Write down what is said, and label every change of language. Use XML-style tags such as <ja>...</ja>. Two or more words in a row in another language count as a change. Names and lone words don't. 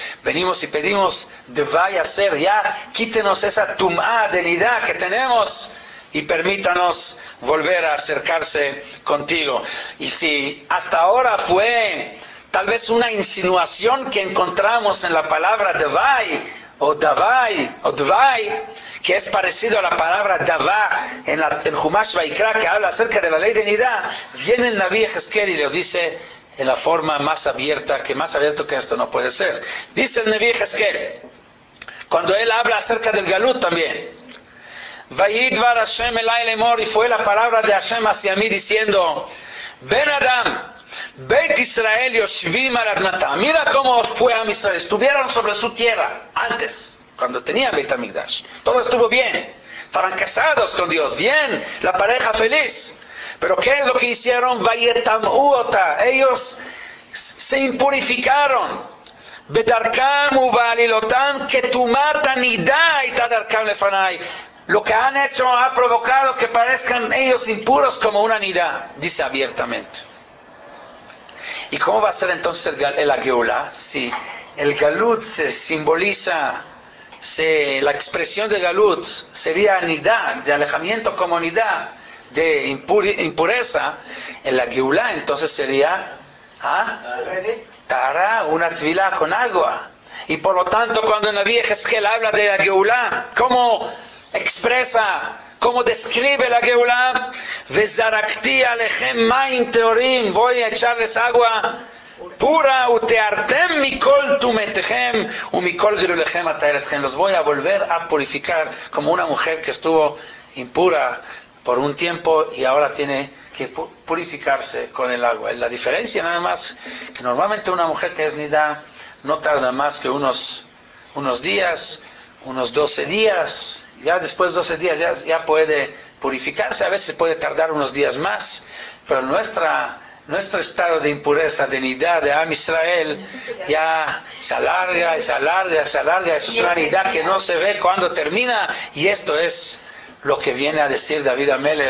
<es>Venimos y pedimos, vaya a ser ya, quítenos esa tum'ah de nidá que tenemos y permítanos volver a acercarse contigo. Y si hasta ahora fue tal vez una insinuación que encontramos en la palabra davai o davai o dvai, que es parecido a la palabra davá en Humash Vaikra, que habla acerca de la ley de Nidá, viene el Naví Ezequiel y lo dice en la forma más abierta, que más abierto que esto no puede ser. Dice el Naví Ezequiel, cuando él habla acerca del Galut también,</es> <he>ויידבר השם אלי לאמר,</he> <es>y fue la palabra de Hashem hacia mí diciendo,</es> <he>בן אדם, בית ישראל יושבים על אדמתם.</he> <es>Mira cómo fue a Israel. Estuvieron sobre su tierra antes, cuando tenía Beit HaMikdash. Todo estuvo bien. Estaban casados con Dios. Bien, la pareja feliz. Pero ¿qué es lo que hicieron? Vayetam'uota. Ellos se impurificaron.</es> <he>בדרכם ובעלילותם כטומאת הנדה היתה דרכם לפני.</he> <es>Lo que han hecho ha provocado que parezcan ellos impuros como una nidá, dice abiertamente. ¿Y cómo va a ser entonces el Geulá? Si el Galut se simboliza, la expresión de Galut sería nidá, de alejamiento como nidá, de impureza, en la Geulá entonces sería Tara, una tvilá con agua. Y por lo tanto, cuando el Naví Ezequiel habla de la Geulá, ¿cómo expresa, cómo describe la Geulá?</es> <he>וזרקתי עליכם מים טהורים,</he> <es>voy a echarles agua pura,</es> <he>וטהרתם מכל טומאותיכם, ומכל גילוליכם אטהר אתכם,</he> <es>los voy a volver a purificar, como una mujer que estuvo impura por un tiempo y ahora tiene que purificarse con el agua. La diferencia nada más, que normalmente una mujer que es nidá no tarda más que unos días, unos 12 días, ya después de 12 días ya puede purificarse, a veces puede tardar unos días más, pero nuestro estado de impureza, de nidá, de Am Israel, ya se alarga, eso es una nidá que no se ve cuando termina, y esto es lo que viene a decir David Amelech.</es>